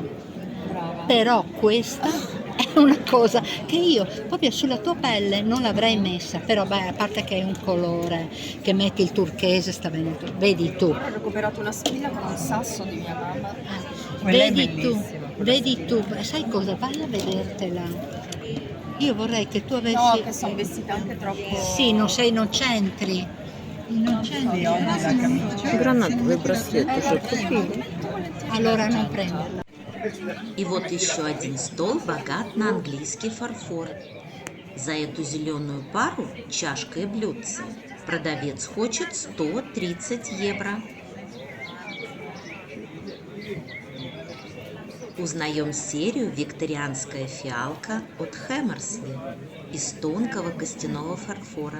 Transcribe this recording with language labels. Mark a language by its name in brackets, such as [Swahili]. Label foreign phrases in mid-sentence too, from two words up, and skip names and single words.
[Italian] Però questa è una cosa che io proprio sulla tua pelle non l'avrei messa, però beh, a parte che è un colore che metti il turchese sta venuto, vedi tu. Ho recuperato una spilla con un sasso di mia mamma. Vedi tu, sai cosa? Vai a vedertela. Io vorrei che tu avessi... No, che sono vestita anche troppo... Sì, non c'entri. Non c'entri. [Russian] Гранатовый браслет уже купили. [Italian] Allora non prenderla. [Russian] И вот еще один стол богат на английский фарфор. За эту зеленую пару чашка и блюдце продавец хочет 130 евро. Узнаем серию «Викторианская фиалка» от Хэмерсли из тонкого костяного фарфора.